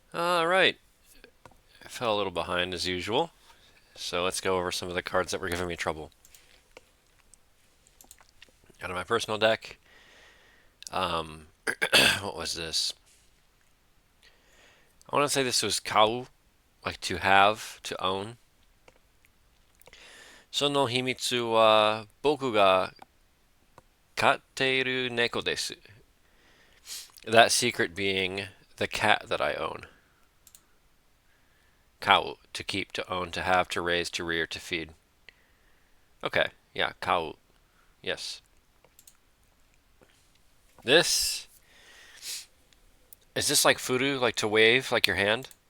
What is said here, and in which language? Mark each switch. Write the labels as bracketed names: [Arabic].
[English] All right, I fell a little behind as usual, so let's go over some of the cards that were giving me trouble. Out of my personal deck, um, what was this? I want to say this was Kau, like to have, to own. [Japanese] その秘密は僕が飼っている猫です. [English] That secret being the cat that I own. Kau, to keep, to own, to have, to raise, to rear, to feed. Okay, yeah, kau. Yes. This is this like furu, like to wave, like your hand?